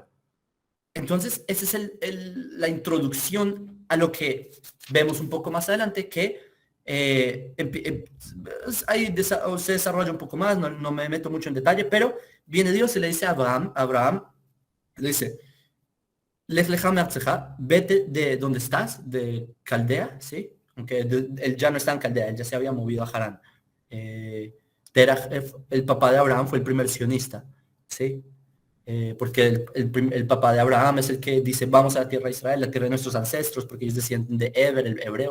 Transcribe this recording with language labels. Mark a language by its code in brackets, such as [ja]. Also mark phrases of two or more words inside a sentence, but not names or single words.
[es] Entonces, esa es la introducción a lo que vemos un poco más adelante, que ahí se desarrolla un poco más, no me meto mucho en detalle, pero viene Dios y le dice a Abraham, le dice, [he] לך לך מארצך, [es] vete de donde estás, de Caldea, ¿sí? Aunque él ya no está en Caldea, él ya se había movido a Harán. Terach, el papá de Abraham, fue el primer sionista, ¿sí? Porque el papá de Abraham es el que dice, vamos a la tierra de Israel, la tierra de nuestros ancestros, porque ellos descienden de Eber, el hebreo.